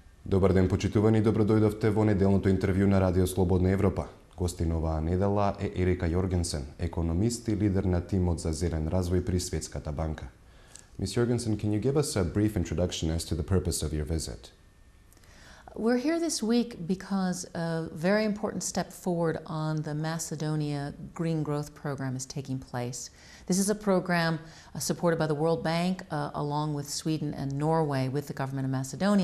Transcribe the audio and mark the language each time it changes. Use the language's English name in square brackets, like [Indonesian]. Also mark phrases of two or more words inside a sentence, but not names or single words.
[Macedonian] Добар ден, почитувани, добродојдовте во неделното интервју на Радио Слободна Европа. Гостин оваа недела е Ерика Јоргенсен, економист и лидер на тимот за зелен развој при Светската банка. [English] Ms. Jorgensen, can you give us a brief introduction as to the purpose of your visit? We're here this week because a very important step forward on the Macedonia Green Growth Program is taking place. This is a program supported by the World Bank along with Sweden and Norway with the government of Macedonia.